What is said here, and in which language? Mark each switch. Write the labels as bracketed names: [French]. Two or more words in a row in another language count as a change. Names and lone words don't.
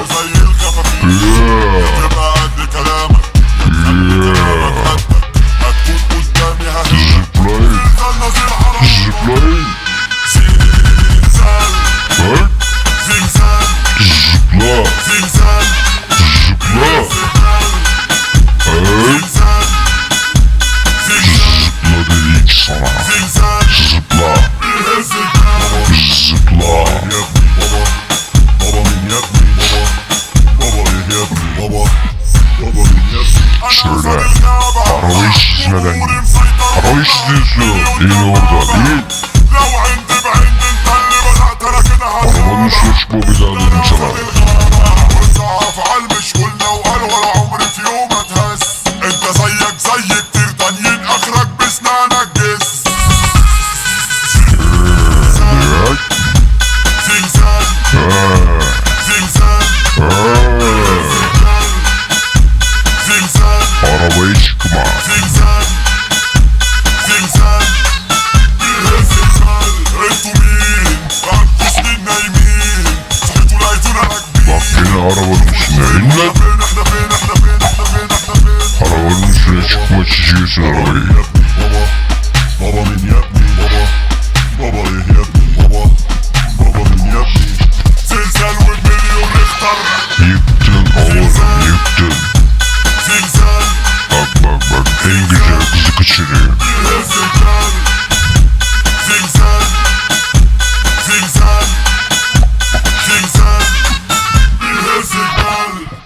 [Arabic] زي الخفافيش تبقى قد كلامك هتكون قدامي [Turkish] Zıplayın, [Arabic] نظير حرام [Turkish] zıplayın. [Arabic] زلزال [Turkish] Bak, [Arabic] زلزال [Turkish] zıpla, [Arabic] زلزال [Turkish] zıpla. Evet, [Arabic] زلزال [Turkish] zıpla dedik sana. [Arabic] زلزال [Turkish] Zıpla, [Arabic] زلزال [Turkish] zıpla. [Arabic] يا ابني بابا بابا مين يا ابني بابا بابا ايه يا ابني بابا بابا مين يا ابني انا [Turkish] Söyle, [Arabic] اسد الغابة [Turkish] arabayı çizmeden [Arabic] أموري [Turkish] git. [Arabic] مسيطرة [Turkish] Arabayı çiziyorsun, değil orada, değil. [Arabic] لو عند بعند انت اللي بدأت انا كده [Turkish] Arabanın suç bu bir daha dedim sana. [Arabic] والضعف عالمش قلنا وقال ولا عمري في يوم اتهز انت زيك زي كتير تانيين اخرك بسنانك جس [Turkish] Evet, [Arabic] زلزال زلزال زلزال [Turkish] arabayı çıkma. [Arabic] زلزال زلزال زلزال انتو مين؟ بقالكوا سنين نايمين صحيتوا لقيتونا راكبين [Turkish] Bak beni arabanın üstüne in lan. [Arabic] احنا فين احنا فين احنا فين [Turkish] çekiyorsun arabayı? Baba beni yapmayın baba. Baba beni yapmayın baba. Baba beni yapmayın. [Arabic] Zilzal والمليون يختار. [Turkish] Yıktın oğlum yıktın. [Arabic] Zilzal. [Turkish] Bak en güzel kızı kaçırıyor. [Arabic] Zilzal. Zilzal. Zilzal. Zilzal. Zilzal.